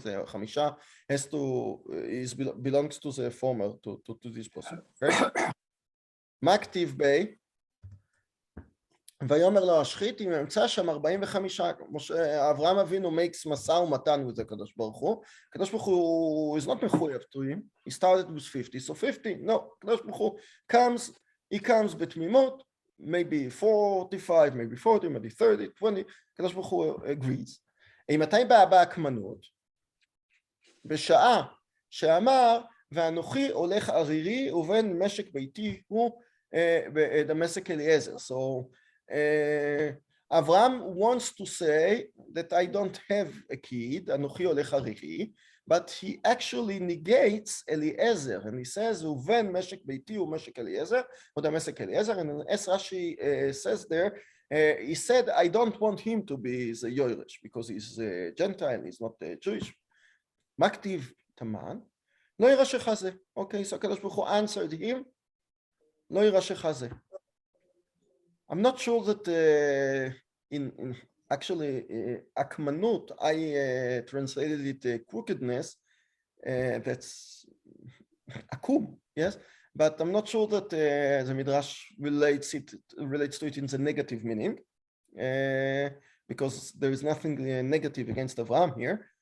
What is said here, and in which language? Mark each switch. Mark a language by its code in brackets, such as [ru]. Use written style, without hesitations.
[en] זה 5 has to, belongs to the former, to this person, אוקיי? [he] מה כתיב בי? ויאמר לו השחית, אם אמצא שם 45, אברהם אבינו makes משא ומתן with הקדוש ברוך הוא, הקדוש ברוך הוא is not מחויב [en] to him, he started with 50, so 50, no, [he] הקדוש ברוך הוא he comes בתמימות, [en] maybe 45, maybe 40, maybe 30, 20, [he] הקדוש ברוך הוא agrees. מתי באה בהקמנות? בשעה שאמר, ואנוכי הולך ערירי ובין משק ביתי הוא דמשק אליעזר. [en] So Avraham wants to say that I don't have a kid, [he] אנוכי הולך ערירי, [en] but he actually negates Eliezer, and he says, [he] ובין משק ביתי הוא משק אליעזר, או דמשק אליעזר, [en] and as Rashi says there, he said, I don't want him to be the Yoresh, because he's a Gentile, he's not Jewish. [he] מה כתיב תמן? לא יירשך זה. [en] Okay, so הקדוש ברוך הוא answered him, [he] לא יירשך זה. [en] I'm not sure that in actually akmanut, I translated it crookedness, that's akum, yes, but I'm not sure that the Midrash relates to it in the negative meaning, because there is nothing negative against Avraham here.